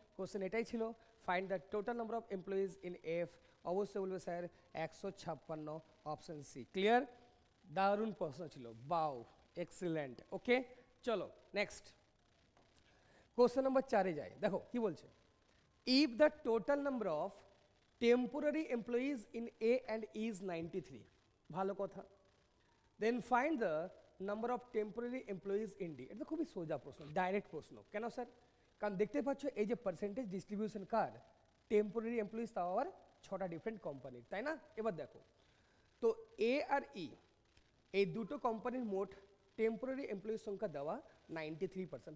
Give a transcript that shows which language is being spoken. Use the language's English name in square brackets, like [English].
[Bangla] Question এটাই ছিল, [English] Find the total number of employees in F. [Bangla] অবশ্যই বলবে স্যার 156, অপশন সি। ক্লিয়ার? দারুণ প্রশ্ন ছিল, বাও, এক্সিলেন্ট। ওকে চলো নেক্সট কোশ্চেন নম্বর 4-এ যাই। দেখো কি বলছে, [English] if the total number of temporary employees in A and E is 93, [Bangla] ভালো কথা, [English] then find the number of temporary employees in D. [Bangla] এটা খুবই সোজা প্রশ্ন, ডাইরেক্ট প্রশ্ন। কেন স্যার? কারণ দেখতে পাচ্ছ এই যে পার্সেন্টেজ ডিস্ট্রিবিউশন কার, টেম্পোরারি এমপ্লয়িজ তাও আবার 6টা ডিফারেন্ট কোম্পানির, তাই না? এবার দেখো তো এ আর ই এই দুটো কোম্পানির মোট টেম্পোরারি এমপ্লয়িজ সংখ্যা দেওয়া 93%।